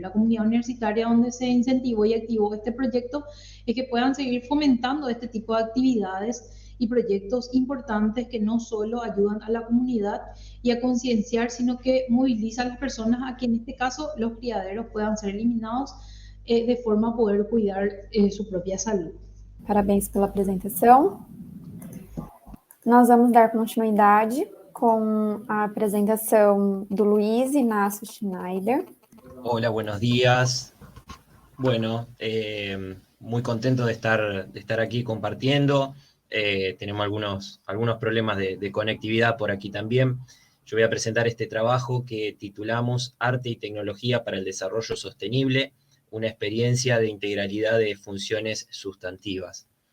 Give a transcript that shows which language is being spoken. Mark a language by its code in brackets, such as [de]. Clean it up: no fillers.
[es] La comunidad universitaria donde se incentivó y activó este proyecto es que puedan seguir fomentando este tipo de actividades y proyectos importantes que no solo ayudan a la comunidad y a concienciar, sino que movilizan a las personas a que en este caso los criaderos puedan ser eliminados de forma a poder cuidar su propia salud. [pt] Parabéns pela apresentação. Nós vamos dar continuidade com a apresentação do Luiz Inácio Schneider. [es] Hola, buenos días. Bueno, muy contento de estar aquí compartiendo. Tenemos algunos problemas de conectividad por aquí también. Yo voy a presentar este trabajo que titulamos Arte y Tecnología para el Desarrollo Sostenible, una experiencia de integralidad de funciones sustantivas.